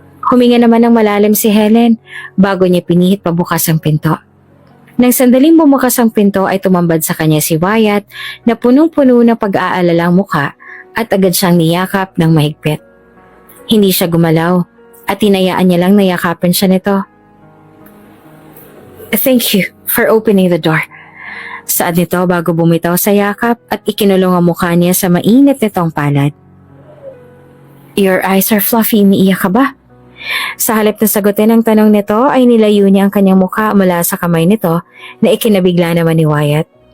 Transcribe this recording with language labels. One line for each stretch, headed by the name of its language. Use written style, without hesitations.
Filipino: Huminga naman ng malalim si Helen bago niya pinihit pabukas ang pinto. Nang sandaling bumukas ang pinto ay tumambad sa kanya si Wyatt na punong-puno ng pag-aalalang muka at agad siyang niyakap ng mahigpit. Hindi siya gumalaw at tinayaan niya lang nayakapin siya nito.
English: Thank you for opening the door.
Filipino: Saad nito bago bumitaw sa yakap at ikinulong ang mukha niya sa mainit nitong palad.
English: Your eyes are fluffy,
Filipino: umiiyak ka ba? Sa halip na sagutin ang tanong nito ay nilayo niya ang kanyang mukha mula sa kamay nito na ikinabigla naman ni Wyatt.